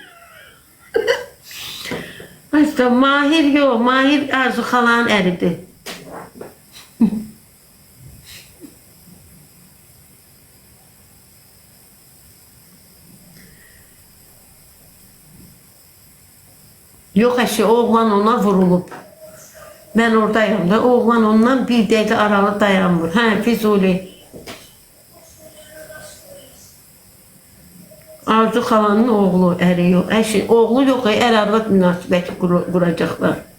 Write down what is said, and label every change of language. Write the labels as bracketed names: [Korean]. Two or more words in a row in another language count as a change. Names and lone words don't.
[Turkish] İşte Mahir yok. [Azerbaijani] Mahir Arzu xalanın əridir. Yok əşi, oğlan ona vurulub. [Turkish] Ben oradayım da, [Azerbaijani] oğlan ondan bir dəqiqə aralı dayanmır. Hə, Füzuli. Arzu xalanın oğlu, əri yox. Əşi, oğlu yox, ər-arvad münasibəti quracaqlar.